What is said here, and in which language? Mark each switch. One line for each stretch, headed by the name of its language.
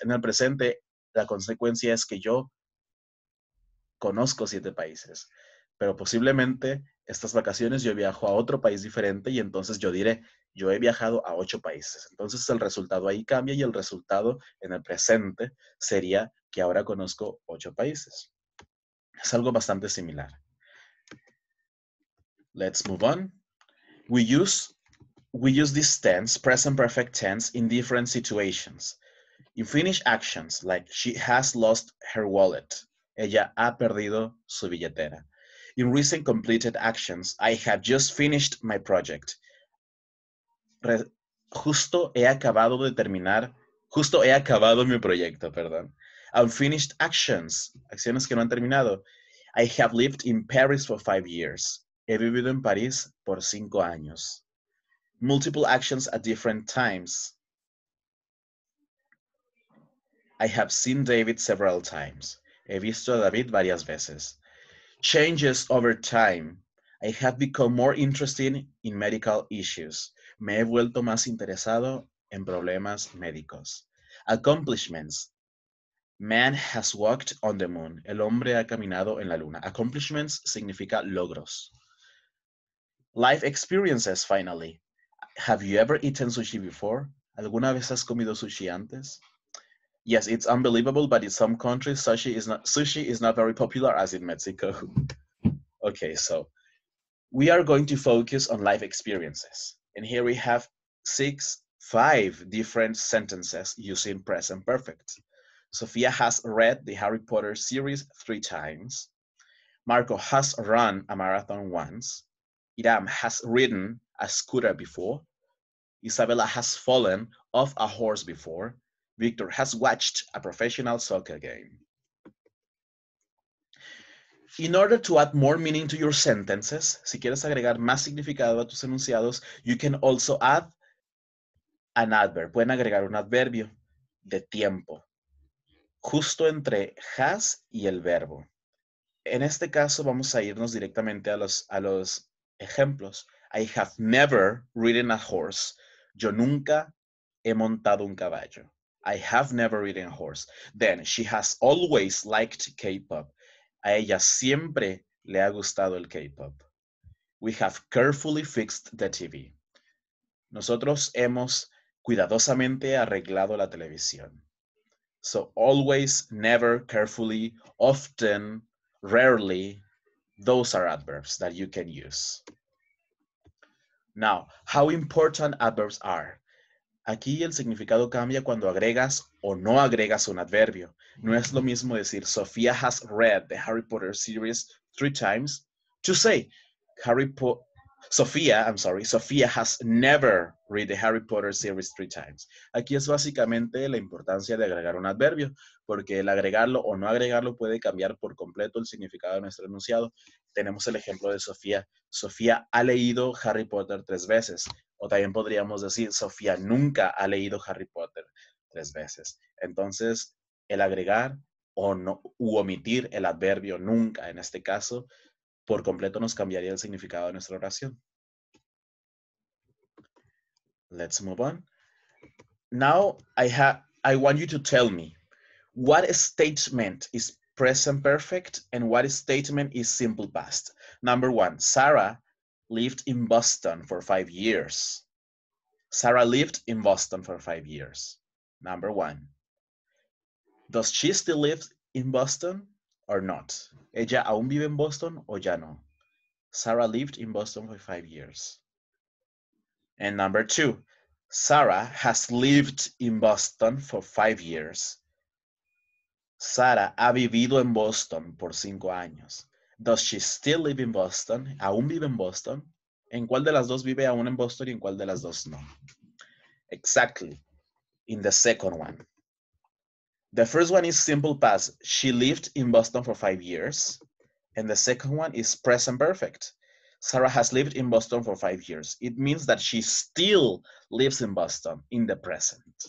Spanish: En el presente, la consecuencia es que yo conozco 7 países, pero posiblemente estas vacaciones yo viajo a otro país diferente y entonces yo diré, yo he viajado a 8 países. Entonces el resultado ahí cambia y el resultado en el presente sería que ahora conozco 8 países. Es algo bastante similar.
English: Let's move on. We use this tense, present perfect tense, in different situations. In finished actions, like she has lost her wallet.
Spanish: Ella ha perdido su billetera.
English: In recent completed actions, I have just finished my project.
Spanish: Justo he acabado mi proyecto, perdón.
English: Unfinished actions,
Spanish: acciones que no han terminado.
English: I have lived in Paris for 5 years.
Spanish: He vivido en París por 5 años.
English: Multiple actions at different times. I have seen David several times.
Spanish: He visto a David varias veces.
English: Changes over time. I have become more interested in medical issues.
Spanish: Me he vuelto más interesado en problemas médicos.
English: Accomplishments. Man has walked on the moon.
Spanish: El hombre ha caminado en la luna. Accomplishments significa logros.
English: Life experiences, finally. Have you ever eaten sushi before?
Spanish: ¿Alguna vez has comido sushi antes?
English: Yes, it's unbelievable, but in some countries, sushi is not very popular as in Mexico. Okay, so we are going to focus on life experiences. And here we have five different sentences using present perfect. Sophia has read the Harry Potter series 3 times. Marco has run a marathon once. Iram has ridden a scooter before. Isabella has fallen off a horse before. Victor has watched a professional soccer game. In order to add more meaning to your sentences,
Spanish: si quieres agregar más significado a tus enunciados,
English: you can also add an adverb.
Spanish: Pueden agregar un adverbio de tiempo, justo entre has y el verbo. En este caso vamos a irnos directamente a los ejemplos.
English: I have never ridden a horse.
Spanish: Yo nunca he montado un caballo.
English: I have never ridden a horse. Then, she has always liked K-pop.
Spanish: A ella siempre le ha gustado el K-pop.
English: We have carefully fixed the TV.
Spanish: Nosotros hemos cuidadosamente arreglado la televisión.
English: So always, never, carefully, often, rarely, those are adverbs that you can use. Now, how important adverbs are.
Spanish: Aquí el significado cambia cuando agregas o no agregas un adverbio. No es lo mismo decir
English: Sofía has read the Harry Potter series 3 times to say Sofía has never read the Harry Potter series 3 times.
Spanish: Aquí es básicamente la importancia de agregar un adverbio, porque el agregarlo o no agregarlo puede cambiar por completo el significado de nuestro enunciado. Tenemos el ejemplo de Sofía. Sofía ha leído Harry Potter 3 veces. O también podríamos decir, Sofía nunca ha leído Harry Potter 3 veces. Entonces, el agregar o no, u omitir el adverbio nunca, en este caso, por completo nos cambiaría el significado de nuestra oración.
English: Let's move on. Now, I want you to tell me what statement is present perfect and what statement is simple past. Number 1, Sarah lived in Boston for 5 years. Sarah lived in Boston for 5 years. Number 1. Does she still live in Boston or not?
Spanish: ¿Ella aún vive en Boston o ya no?
English: Sarah lived in Boston for 5 years. And number 2. Sarah has lived in Boston for 5 years.
Spanish: Sarah ha vivido en Boston por 5 años.
English: Does she still live in Boston?
Spanish: ¿Aún vive en Boston? ¿En cuál de las dos vive aún en Boston y en cuál de las dos no?
English: Exactly. In the second one. The first one is simple past. She lived in Boston for 5 years. And the second one is present perfect. Sarah has lived in Boston for 5 years. It means that she still lives in Boston in the present.